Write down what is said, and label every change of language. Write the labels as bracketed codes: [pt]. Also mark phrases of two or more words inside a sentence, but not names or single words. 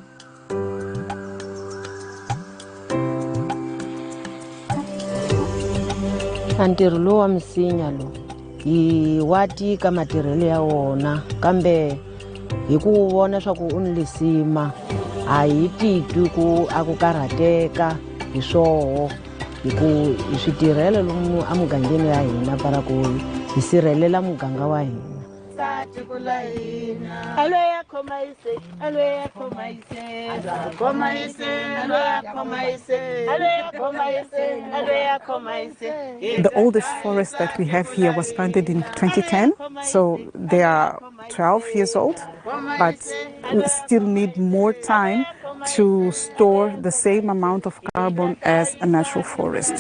[ts] Ntirho lowu wa misinya lowu hi wa tika matirhelo ya wona kambe hi ku vona swa ku u ni lisima a hi titwi ku a ku karhateka hi swoho hi ku hi swi tirhela lomu emugangeni ya hina para ku hi sirhelela muganga wa hina. [en] The oldest forest that we have here was planted in 2010, so they are 12 years old, but we still need more time to store the same amount of carbon as a natural forest.